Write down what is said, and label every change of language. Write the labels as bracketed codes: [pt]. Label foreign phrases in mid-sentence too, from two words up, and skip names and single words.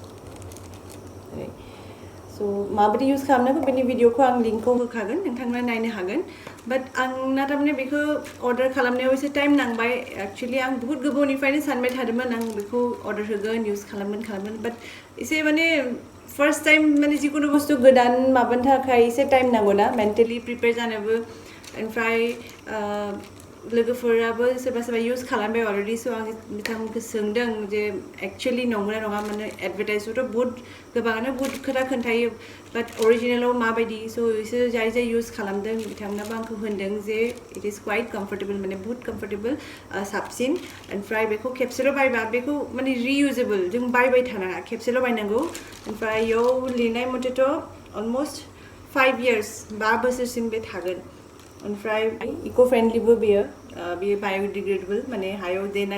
[brx] सो माबायदि यूज खालामनांगौ बेनि भिडिअखौ आं लिंकखौ होखागोन नोंथांमोना नायनो हागोन बाट आंना थारमाने बेखौ अर्डार खालामनायाव एसे टाइम नांबाय एक्चुअलि आं बहुत गोबावनिफ्रायनो सानबाय थादोंमोन आं बेखौ अर्डार होगोन यूज खालामगोन बाट एसे माने [en] first time [brx] माने जिखुनु बुस्थु गोदान माबानो थाखाय एसे टाइम नांगौ ना [en] mentally prepare [brx] जानोबो ओमफ्राय लोगोफोराबो सोरबा यूज खालामबाय अलरेडि सो आं बिथांमोनखौ सोंदों जे एक्चुअलि नंगौना नङा माने एडभार्टाइजआवथ' बहुत गोबाङानो बहुत खोथा खोन्थायो बाट अरिजिनेलाव माबायदि सो बिसोर जाय यूज खालामदों बिथांमोनाबो आंखौ होनदों जे [en] it is quite comfortable [brx] माने बहुत कम्फर्टेबल साबसिन ओमफ्राय बेखौ खेबसेल' बायबा बेखौ माने रियुजेबल जों बायबाय थानाङा खेबसेल' बायनांगौ ओमफ्राय इयाव लिरनाय मथेथ' अलमस्ट 5 years 5 बोसोरसिम बे थागोन ओमफ्राय [en] eco friendlyबो [brx] बेयो बाय'डिग्रेडेबल माने हायाव देनां